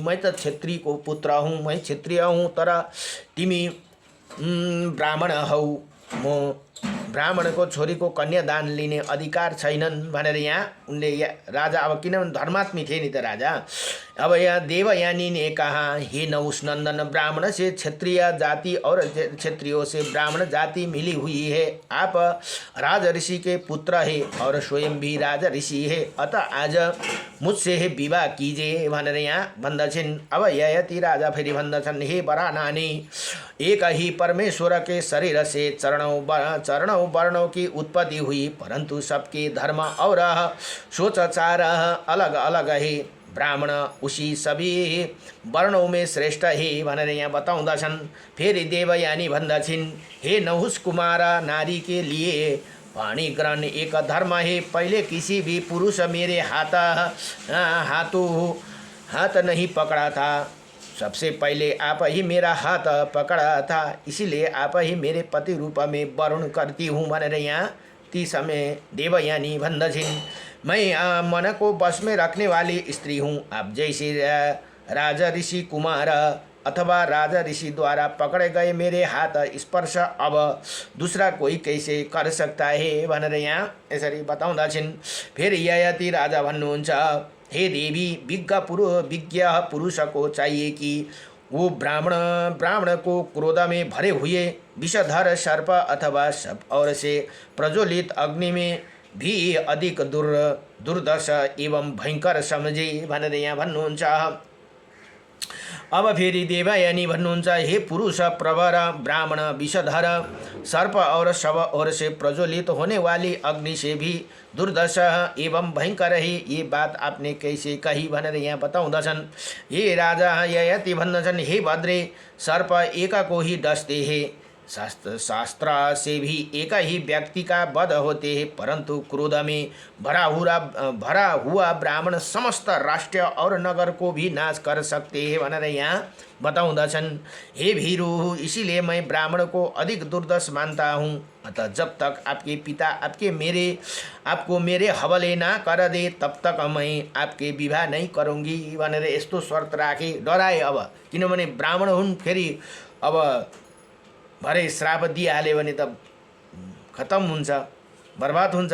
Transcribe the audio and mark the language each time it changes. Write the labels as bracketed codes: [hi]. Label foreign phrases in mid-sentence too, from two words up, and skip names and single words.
[hi] मैं तो क्षेत्री को पुत्र हूँ, मैं क्षत्रिय हूँ, [ne] तर तिमी ब्राह्मण हौ। म ब्राह्मणको छोरीको कन्यादान लिने अधिकार छैनन् भनेर यहाँ उनले राजा, अब किनभने धर्मात्मी थिए नि त राजा। [hi] अब यहाँ देवयानी ने कहा, हे नहुष नंदन, ब्राह्मण से क्षत्रिय जाति और क्षत्रियों से ब्राह्मण जाति मिली हुई है। आप राज ऋषि के पुत्र है और स्वयं भी राज ऋषि है, अतः आज मुझसे विवाह कीजिए [ne] भनेर यहाँ भन्दछन्। अब ययाति राजा फेरि भन्दछन्, हे वरानानी, [hi] एक ही परमेश्वर के शरीर से चरणों वर्णों की उत्पत्ति हुई, परंतु सबके धर्म और सोचाचार अलग अलग है। ब्राह्मण उसी सभी वर्णों में श्रेष्ठ है [ne] भनेर यहाँ बताउँदछन्। फेरि देवयानी भन्दछिन्, हे नहुष कुमार, [hi] नारी के लिए वाणी ग्रहण एक धर्म है। पहले किसी भी पुरुष मेरे हाथ नहीं पकड़ा था, सबसे पहले आप ही मेरा हाथ पकड़ा था, इसीलिए आप ही मेरे पति रूप में वर्ण करती हूँ [ne] भनेर यहाँ ती समय देवयानी भन्दछिन्। [hi] मैं मन को बस में रखने वाली स्त्री हूँ। आप जैसे राजा ऋषि कुमार अथवा राजा ऋषि द्वारा पकड़े गए मेरे हाथ स्पर्श अब दूसरा कोई कैसे कर सकता है [ne] भनेर यहाँ यसरी बताउँदछन्। फेरि ययाति राजा भन्नुहुन्छ, [hi] हे देवी, विज्ञ पुरुष को चाहिए कि वो ब्राह्मण को क्रोध में भरे हुए विषधर सर्प अथवा और से प्रज्वलित अग्नि में भी अधिक दुर्दश एवं भयंकर समझे [ne] भनेर यहाँ भन्नुहुन्छ। अब फेरि देवयानी भन्नुहुन्छ, [hi] हे पुरुष प्रवर ब्राह्मण विषधर, सर्प और शव और से प्रज्वलित होने वाली अग्नि से भी दुर्दश एवं भयंकर है, ये बात आपने कैसे कही [ne] भनेर यहाँ बताउँदछन्। हे राजा ययाति भन्दछन्, [hi] हे भद्रे, सर्प एक को ही डसते हैं, शास्त्र से भी एक ही व्यक्ति का वध होते हैं, परंतु क्रोध में भरा हुआ ब्राह्मण समस्त राष्ट्र और नगर को भी नाश कर सकते हैं [ne] भनेर यहाँ बताउँदछन्। [hi] हे भीरु, इसीलिए मैं ब्राह्मण को अधिक दुर्दश मानता हूँ, अतः जब तक आपके पिता आपको मेरे हवाले ना कर दे तब तक मैं आपके विवाह नहीं करूँगी [ne] भनेर यस्तो शर्त राखे, डराए। अब किनभने ब्राह्मण हुन्, फेरि अब भरे श्राप दिइहाल्यो भने त खतम हुन्छ, बर्बाद हुन्छ।